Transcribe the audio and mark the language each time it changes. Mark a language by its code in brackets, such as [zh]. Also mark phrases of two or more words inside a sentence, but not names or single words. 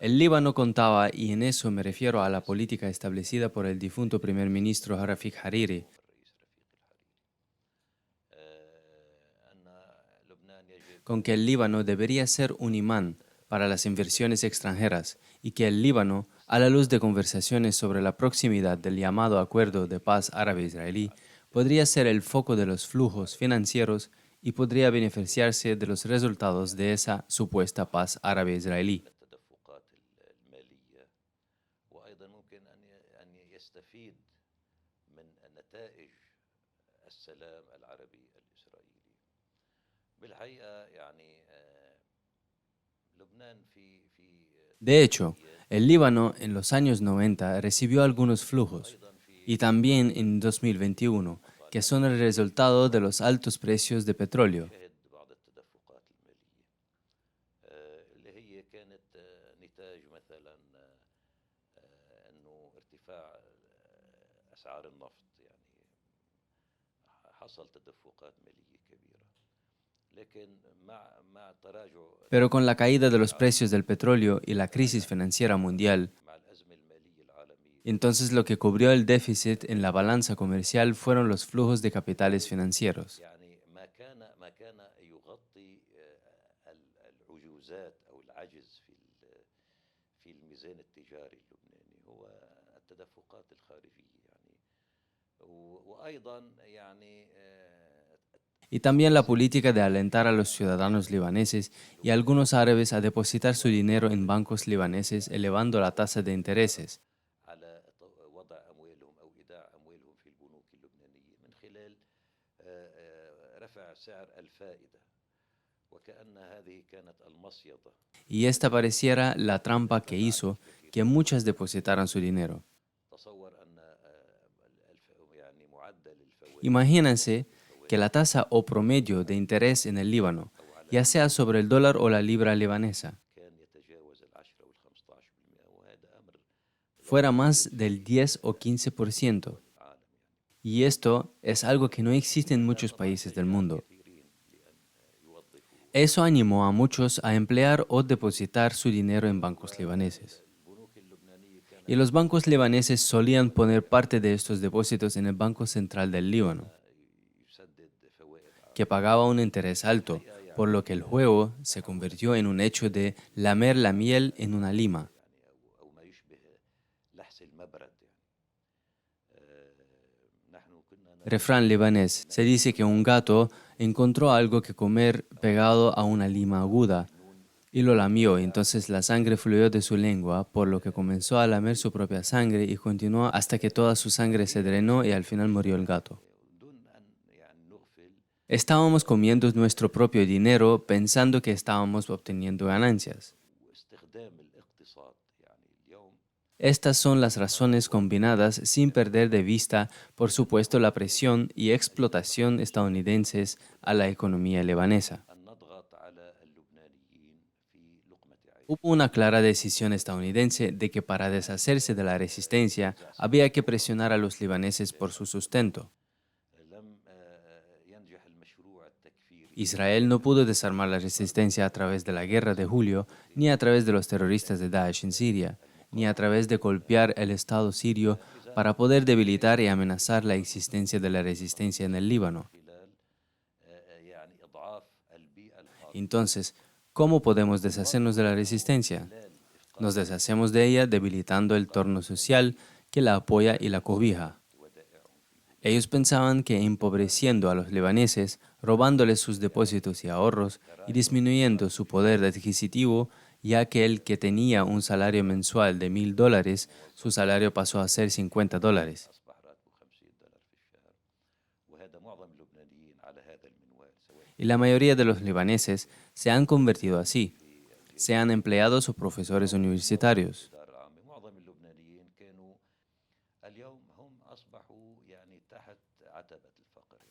[es] El Líbano contaba, y en eso me refiero a la política establecida por el difunto primer ministro Rafik Hariri, con que el Líbano debería ser un imán para las inversiones extranjeras y que el Líbano, a la luz de conversaciones sobre la proximidad del llamado Acuerdo de Paz Árabe-Israelí, podría ser el foco de los flujos financieros y podría beneficiarse de los resultados de esa supuesta paz árabe-israelí. [ar] التدفقات المالية وأيضا ممكن أن يستفيد من نتائج السلام العربي الإسرائيلي. بالحقيقة يعني لبنان [es] De hecho, el Líbano en los años 90 recibió algunos flujos y también en 2021, que son el resultado de los altos precios de petróleo. [ar] شهد بعض التدفقات المالية اللي هي كانت نتاج مثلا أنه ارتفاع أسعار النفط يعني حصل تدفقات مالية كبيرة لكن مع تراجع [es] Pero con la caída de los precios del petróleo y la crisis financiera mundial, [ar] مع الأزمة المالية العالمية [es] entonces lo que cubrió el déficit en la balanza comercial fueron los flujos de capitales financieros. [ar] يعني ما كان يغطي العجوزات أو العجز في الميزان التجاري اللبناني هو التدفقات الخارجية يعني وأيضا يعني [es] Y también la política de alentar a los ciudadanos libaneses y a algunos árabes a depositar su dinero en bancos libaneses, elevando la tasa de intereses. [ar] على وضع أموالهم أو إيداع أموالهم في البنوك اللبنانية من خلال رفع سعر الفائدة وكأن هذه كانت المصيدة. [es] Y esta pareciera la trampa que hizo que muchas depositaran su dinero. [ar] تصور أن يعني معدل الفوائد [es] Imagínense que la tasa o promedio de interés en el Líbano, ya sea sobre el dólar o la libra libanesa, [ar] كان يتجاوز 10 أو 15% وهذا أمر [es] fuera más del 10 o 15%. [ar] عالم يعني [es] Y esto es algo que no existe en muchos países del mundo. [ar] كثيرين لأن يوظفوا [es] Eso animó a muchos a emplear o depositar su dinero en bancos libaneses. [ar] البنوك اللبنانية كانت [es] Y los bancos libaneses solían poner parte de estos depósitos en el Banco Central del Líbano, [ar] يسدد فوائد عالية [es] que pagaba un interés alto, por lo que el juego se convirtió en un hecho de lamer la miel en una lima. [ar] يعني أو ما يشبه لحس المبرد يعني نحن كنا [es] Refrán libanés. Se dice que un gato encontró algo que comer pegado a una lima aguda y lo lamió, y entonces la sangre fluyó de su lengua, por lo que comenzó a lamer su propia sangre y continuó hasta que toda su sangre se drenó y al final murió el gato. [ar] دون أن يعني نغفل [es] Estábamos comiendo nuestro propio dinero pensando que estábamos obteniendo ganancias. [ar] واستخدام الاقتصاد يعني اليوم [es] Estas son las razones combinadas sin perder de vista, por supuesto, la presión y explotación estadounidenses a la economía libanesa. [ar] أن نضغط على اللبنانيين في لقمة عيش [es] Hubo una clara decisión estadounidense de que para deshacerse de la resistencia había que presionar a los libaneses por su sustento. [ar] لم ينجح المشروع التكفيري [es] Israel no pudo desarmar la resistencia a través de la guerra de julio, ni a través de los terroristas de Daesh en Siria, ni a través de golpear el Estado sirio para poder debilitar y amenazar la existencia de la resistencia en el Líbano. [ar] خلال يعني إضعاف البيئة الخاصة [es] Entonces, ¿cómo podemos deshacernos de la resistencia? Nos deshacemos de ella debilitando el torno social que la apoya y la cobija. Ellos pensaban que empobreciendo a los libaneses, robándoles sus depósitos y ahorros y disminuyendo su poder adquisitivo, ya que el que tenía un salario mensual de $1,000, su salario pasó a ser $50. [ar] أصبح راتبه $50 في الشهر وهذا معظم اللبنانيين على هذا المنوال سواء [es] Y la mayoría de los libaneses se han convertido así, sean empleados o profesores universitarios. [ar] الإدارة العامة معظم اللبنانيين كانوا اليوم هم أصبحوا يعني تحت عتبة الفقر يعني